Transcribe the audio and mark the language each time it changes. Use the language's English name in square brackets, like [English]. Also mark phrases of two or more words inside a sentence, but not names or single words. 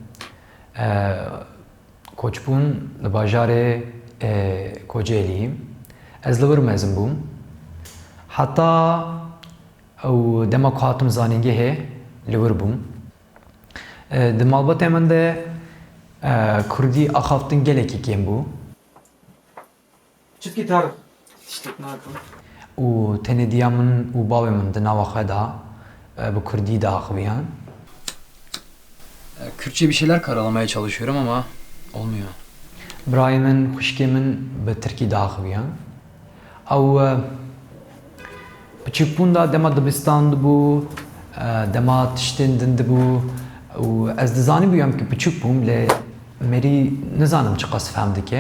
[Kurdish] Koçbûn li bajarê Kocaelî. Ez li wir mezin bûm. Heta ew dema ku hatim zanîngehê li wir bûm. Di malbatê min de Kurdî axaftin gelekî kêm bû. [Turkish] Çift gitar. İşte ne yapalım? [Kurdish] û tenêdiya min û bavê min di nava xwe da bi Kurdî diaxiviyan. [Turkish] Kürtçe bir şeyler karalamaya çalışıyorum ama olmuyor. [Kurdish] Birayê min, xwişkê min bi Tirkî diaxiviyan. Ew biçûkbûn da dema dibistan dibû, dema tiştên din dibû û ez dizanîbûyam ku biçûk bûm lê merî nizanim çi qas fehm dike.